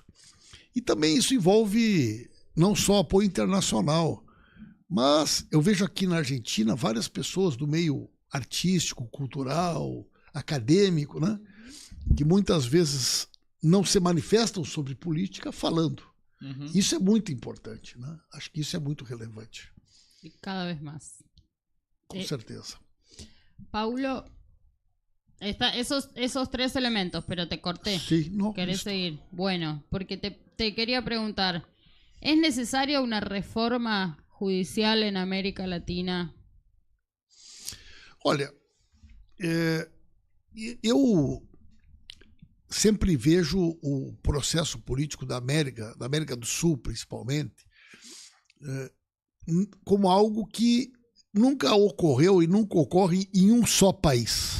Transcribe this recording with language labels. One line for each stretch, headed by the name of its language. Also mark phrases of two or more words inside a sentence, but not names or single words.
Portuguese: E também isso envolve não só apoio internacional, mas eu vejo aqui na Argentina várias pessoas do meio artístico, cultural, acadêmico, né, que muitas vezes não se manifestam sobre política falando. Isso é muito importante, né? Acho que isso é muito relevante.
Spanish: Y cada vez más.
Portuguese: Com certeza.
Spanish: Paulo, esos tres elementos, pero te corté. Sí, no, ¿Querés listo. seguir? Bueno, porque te quería preguntar, ¿es necesaria una reforma judicial en América Latina?
Portuguese: Olha, eu sempre vejo o processo político da América do Sul, principalmente, como algo que nunca ocorreu e nunca ocorre em um só país.